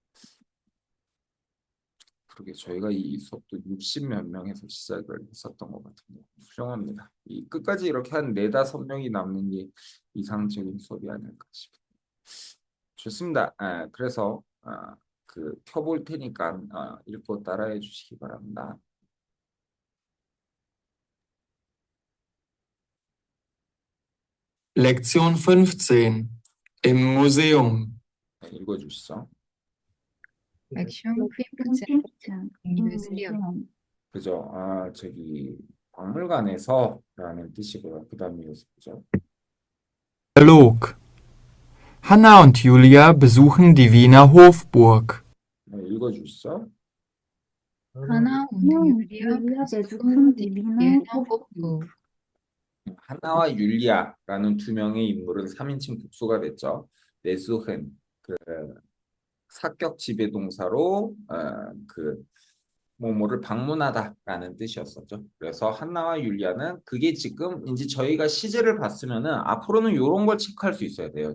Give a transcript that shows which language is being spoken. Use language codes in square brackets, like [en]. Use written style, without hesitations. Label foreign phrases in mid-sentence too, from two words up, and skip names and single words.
[ko] 그러게 저희가 이 수업도 60 몇 명에서 시작을 했었던 것 같은데 훌륭합니다. 이 끝까지 이렇게 한 4~5명이 남는 게 이상적인 수업이 아닐까 싶습니다. 좋습니다. 그래서 그 켜볼 테니까 읽고 따라해 주시기 바랍니다. [de] Lektion 15 im Museum. [ko] 읽어주시죠. [de] Lektion 15 im Museum. [ko] 그죠? 저기 박물관에서라는 뜻이고요. 그 다음에 그죠? [de] Dialog. Hanna und Julia besuchen die Wiener Hofburg. [ko] 읽어주시죠. [de] Hanna und Julia besuchen die Wiener Hofburg. [ko] 하나와 율리아라는 두 명의 인물은 3인칭 복수가 됐죠. 베수흔 그 사격 지배 동사로 그 뭐뭐를 방문하다라는 뜻이었었죠. 그래서 한나와 율리아는 그게 지금 이제 저희가 시제를 봤으면은 앞으로는 이런 걸 체크할 수 있어야 돼요.